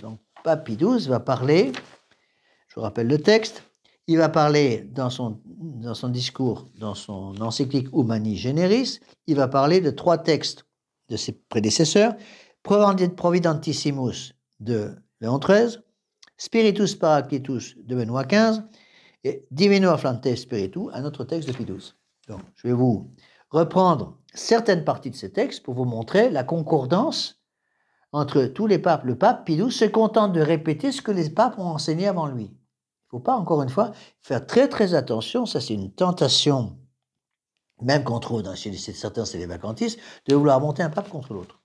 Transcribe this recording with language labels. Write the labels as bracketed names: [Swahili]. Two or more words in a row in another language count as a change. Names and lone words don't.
[French] Donc, pape Pie XII va parler, je vous rappelle le texte, il va parler dans son discours, dans son encyclique Humani Generis, il va parler de 3 textes de ses prédécesseurs, Providentissimus de Léon XIII, Spiritus Paraclitus de Benoît XV et Divino Afflante Spiritu, un autre texte de Pie XII. Donc, je vais vous reprendre certaines parties de ces textes pour vous montrer la concordance entre tous les papes. Le pape Pie XII se contente de répéter ce que les papes ont enseigné avant lui. Il ne faut pas, encore une fois, faire très très attention, ça c'est une tentation, même qu'on trouve chez certains sélévacantistes, de vouloir monter un pape contre l'autre.